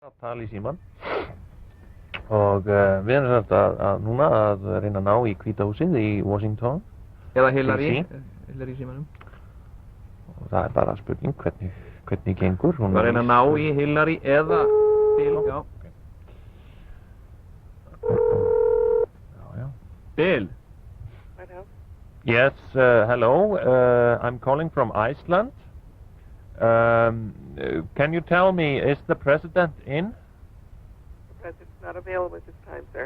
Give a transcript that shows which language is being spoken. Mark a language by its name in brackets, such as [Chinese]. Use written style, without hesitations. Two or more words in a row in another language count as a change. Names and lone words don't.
[Icelandic] Að tala í símann og við erum þetta núna að reyna að ná í Hvíta húsið í Washington eða Hillary í símanum og það er bara spurning hvernig gengur Við erum að reyna að ná í Hillary eða Bill já. Bill [English] Yes, hello, I'm calling from Iceland can you tell me, is the president in? The president's not available at this time, sir.